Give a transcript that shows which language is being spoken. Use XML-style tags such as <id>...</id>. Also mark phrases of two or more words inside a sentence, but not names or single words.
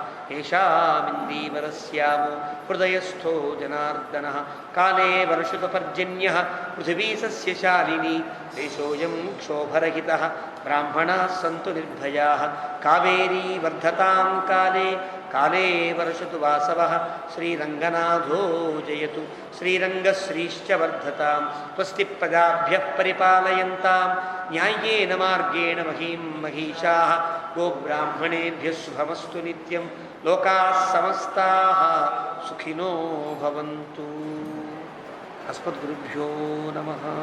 <sa>ఏషామిందీవరస్యామో హృదయస్థో జనార్దన కాలే వర్షుతపర్జన్య పృథివీ సస్యశాలిని దేశోయం క్షోభరహిత బ్రాహ్మణా సంతు నిర్భయా కావేరీ వర్ధతాం కాలే కాలే వర్షతు వాసవ శ్రీరంగనాథో జయతు శ్రీరంగశ్రీశ్చ వర్ధతాం స్వస్తి ప్రజాభ్య పరిపాలయంతాం న్యాయేన మార్గేణ మహీం మహిషాః గోబ్రాహ్మణేభ్యः శుభమస్తు నిత్యం లోకాః సమస్తాః సుఖినో భవంతు. అస్మద్గురుభ్యో నమః.</sa>